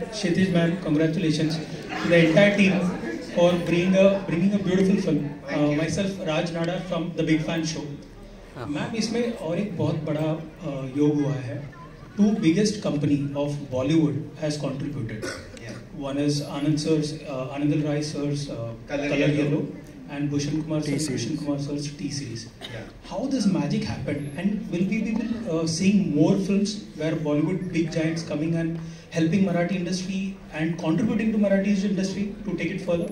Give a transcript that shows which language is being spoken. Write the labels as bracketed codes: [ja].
[en] Kshitij ma'am, congratulations to the entire team for bringing a beautiful film. Myself Raj Nada from the Big Fan Show. [hi] Ma'am इसमें और एक बहुत बड़ा योग हुआ है. [en] 2 biggest company of Bollywood has contributed. One is Anand Rai sir's Color Yellow, and Bhushan Kumar sir's T series. How this magic happened, and will we be seeing more films where Bollywood big giants coming and helping Marathi industry and contributing to Marathi industry to take it further?